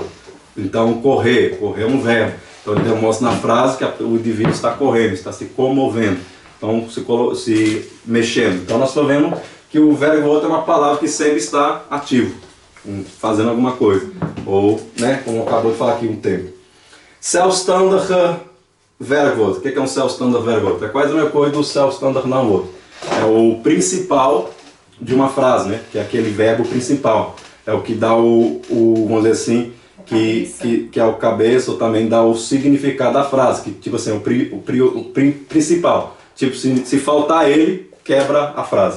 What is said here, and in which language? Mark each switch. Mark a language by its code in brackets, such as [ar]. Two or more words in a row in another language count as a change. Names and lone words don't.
[pt] Então correr é um verbo. Então ele demonstra na frase que o indivíduo está correndo, está se comovendo. Então se mexendo. Então nós estamos vendo que o verbo é uma palavra que sempre está ativo, fazendo alguma coisa. Ou, né, como acabou de falar aqui um tempo. [nl] Zelfstandige werkwoord. [pt] O que é um [nl] zelfstandig werkwoord? [pt] É quase a mesma coisa do [nl] zelfstandig naamwoord. [pt] É o principal de uma frase, né? Que é aquele verbo principal. É o que dá vamos dizer assim, que é o cabeça, ou também dá o significado da frase. Que, tipo assim, o principal. Tipo, se faltar ele, quebra a frase.